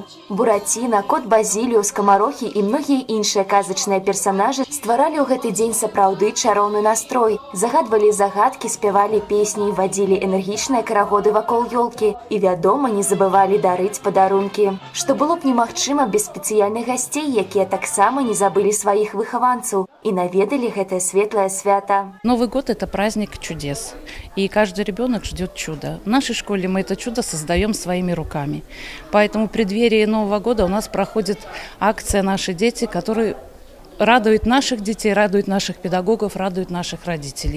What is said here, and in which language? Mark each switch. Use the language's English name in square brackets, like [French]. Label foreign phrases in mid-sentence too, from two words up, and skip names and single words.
[Belarusian] Бураціна, кот Базіліо, скамарохі і многія іншыя казачныя персанажы стваралі ў гэты дзень сапраўды чароўны настрой, загадвалі загадкі, спявалі песні, вадзілі энергічныя карагоды вакол ёлкі і, вядома, не забывалі дарыць падарункі. Што было б немагчыма без спецыяльных гасцей, якія таксама не забылі сваіх выхаванцаў и наведали [Russian] это светлое [Belarusian] свято. [Russian] Новый год – это праздник чудес, и каждый ребенок ждет чуда. В нашей школе мы это чудо создаем своими руками. Поэтому в преддверии Нового года у нас проходит акция «Наши дети», которая радует наших детей, радует наших педагогов, радует наших родителей.